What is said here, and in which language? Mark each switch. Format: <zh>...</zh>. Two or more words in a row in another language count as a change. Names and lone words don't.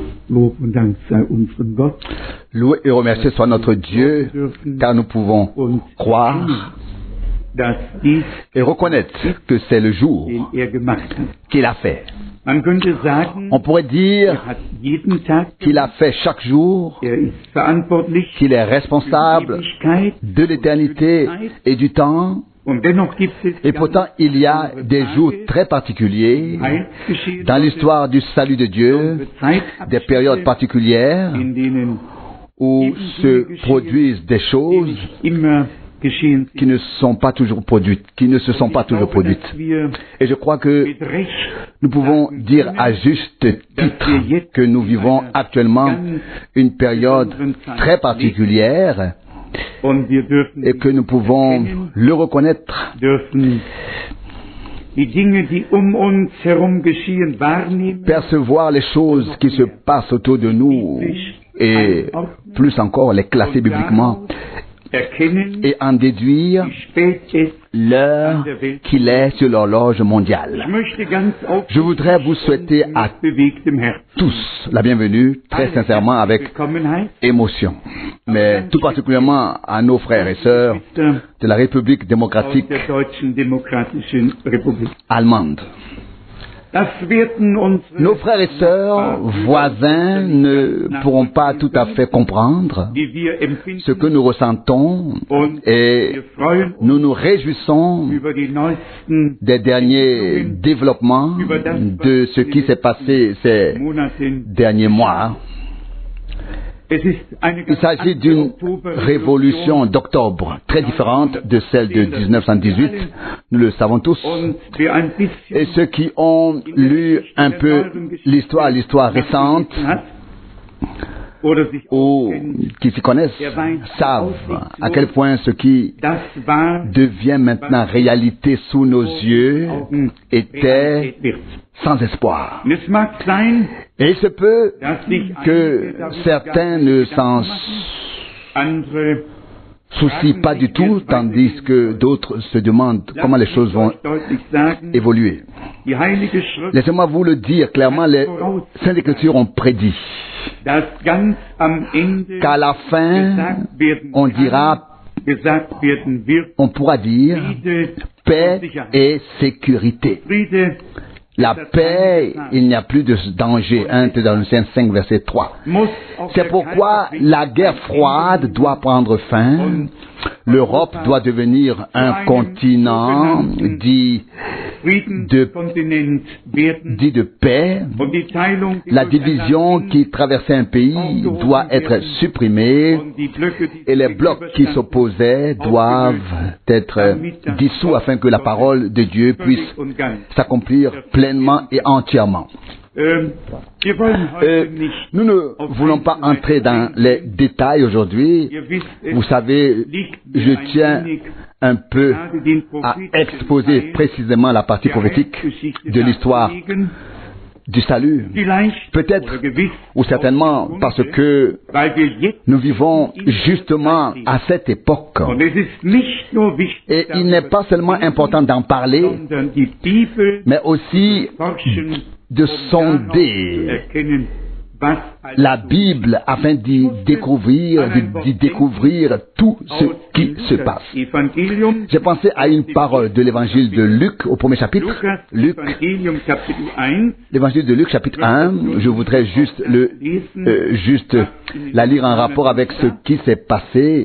<de>Lob und Dank sei unserem Gott.</de> <fr>Loué et remercié soit notre Dieu, car nous pouvons croire</fr> <de>Dass dies,</de> <fr>et reconnaître que c'est le jour</fr> <de>den gemacht hat.</de> <fr>qu'il a fait.</fr> <de>Man könnte sagen,</de> <fr>On pourrait dire</fr> <de>hat jeden Tag</de> <fr>qu'il a fait chaque jour,</fr> <de>ist verantwortlich</de> <fr>qu'il est</fr> <de>für die</de> <fr>responsable</fr> <de>Ewigkeit.</de> <fr>de l'éternité et du temps,</fr> <de>Und dennoch gibt es</de> <fr>et pourtant il y a des jours très particuliers dans l'histoire du salut de Dieu, des périodes particulières</fr> <de>in denen</de> <fr>où se produisent des choses</fr> <de>immer geschehen</de> <fr>qui ne sont pas toujours produites, qui ne se sont pas toujours produites. Et je crois que</fr> <de>mit Recht</de> <fr>nous pouvons dire à juste titre que nous vivons actuellement une période très particulière</fr> <de>und wir dürfen</de> <fr>et que nous pouvons le reconnaître,</fr> <de>dürfen die Dinge, die uns herum geschehen, wahrnehmen</de> <fr>percevoir les choses qui se passent autour de nous et plus encore les classer bibliquement</fr> <de>erkennen,</de> <fr>et en déduire</fr> <de>wie spät es</de> <fr>l'heure qu'il est sur l'horloge mondiale.</fr> <de>Ich möchte ganz</de> <fr>Je voudrais vous souhaiter à</fr> <de>mit bewegtem Herzen</de> <fr>tous la bienvenue, très sincèrement, avec</fr> <de>Willkommenheit</de> <fr>émotion, mais tout particulièrement à nos frères et sœurs de la République</fr> <de>aus</de> <fr>démocratique</fr> <de>der Deutschen Demokratischen Republik.</de> <fr>allemande.</fr> <de>Das werden unsere</de> <fr>Nos frères et sœurs voisins ne pourront pas tout à fait comprendre</fr> <de>die wir empfinden,</de> <fr>ce que nous ressentons</fr> <de>und</de> <fr>et</fr> <de>wir freuen uns</de> <fr>nous nous réjouissons</fr> <de>über die neuesten</de> <fr>des derniers développements de ce qui s'est passé ces</fr> <de>Monaten.</de> <fr>derniers mois.</fr> <de>Es ist eine</de> <fr>Il</fr> <de>ganz</de> <fr>s'agit</fr> <de>andere</de> <fr>d'une</fr> <de>Oktoberrevolution.</de> <fr>révolution d'octobre, très différente de celle de 1918, nous le savons tous.</fr> <de>Und wer ein bisschen</de> <fr>Et ceux qui ont lu un peu l'histoire récente,</fr> <de>hat, oder sich</de> <fr>ou</fr> <de>auskennt,</de> <fr>qui s'y connaissent, savent à quel point ce qui</fr> <de>das war</de> <fr>devient maintenant réalité sous nos yeux était</fr> <de>Realität wird.</de> <fr>sans espoir.</fr> <de>Und es mag sein,</de> <fr>Et il se peut</fr> <de>dass sich</de> <fr>que certains ne s'en</fr> <de>andere</de> <fr>soucient pas du tout, tandis que d'autres se demandent comment les choses vont</fr> <de>deutlich sagen,</de> <fr>évoluer.</fr> <de>die Heilige Schrift,</de> <fr>Laissez-moi vous le dire clairement, les Saintes Écritures ont prédit</fr> <de>dass ganz am Ende</de> <fr>qu'à la fin,</fr> <de>gesagt werden</de> <fr>on</fr> <de>kann,</de> <fr>dira,</fr> <de>gesagt werden wird,</de> <fr>on pourra dire</fr> <de>Friede</de> <fr>paix</fr> <de>und Sicherheit.</de> <fr>et sécurité.</fr> <de>Friede</de> <fr>La paix, il n'y a plus de danger. 1 Thessaloniciens 5, verset 3.</fr> <de>muss auf</de> <fr>C'est</fr> <de>der</de> <fr>pourquoi</fr> <de>Kalten</de> <fr>la guerre froide doit prendre fin. L'Europe doit devenir un continent dit</fr> <de>Friedenskontinent werden</de> <fr>de paix.</fr> <de>und die Teilung</de> <fr>La division qui traversait un pays doit être supprimée</fr> <de>und die Blöcke, die</de> <fr>et les blocs qui s'opposaient doivent être dissous afin que la parole de Dieu puisse</fr> <de>und ganz.</de> <fr>s'accomplir pleinement et entièrement.</fr> <de>Wir wollen heute nicht.</de> <fr>Nous ne voulons pas entrer dans les détails aujourd'hui.</fr> <de>Ihr wisst es,</de> <fr>Vous savez, je tiens un peu</fr> <de>gerade den</de> <fr>à</fr> <de>prophetischen</de> <fr>exposer</fr> <de>Teil</de> <fr>précisément la partie</fr> <de>der</de> <fr>prophétique</fr> <de>Heilsgeschichte</de> <fr>de l'histoire</fr> <de>darzulegen.</de> <fr>du salut.</fr> <de>Vielleicht</de> <fr>Peut-être</fr> <de>oder gewiss</de> <fr>ou certainement parce que</fr> <de>weil wir jetzt</de> <fr>nous vivons justement à cette époque.</fr> <de>und es ist nicht nur wichtig,</de> <fr>Et il n'est pas seulement important d'en parler,</fr> <de>sondern die Bibel</de> <fr>mais aussi</fr> <de>forschen,</de> <fr>de</fr> <de>um daraus zu sonder erkennen, was</de> <fr>la Bible afin d'y découvrir tout ce qui se passe.</fr> <de>Evangelium,</de> <fr>J'ai pensé à une parole de l'évangile de Luc au premier chapitre.</fr> <de>Lukas</de> <fr>Luc,</fr> <de>Evangelium Kapitel 1,</de> <fr>l'évangile de Luc chapitre 1. Je voudrais juste la lire en rapport avec ce qui s'est passé</fr>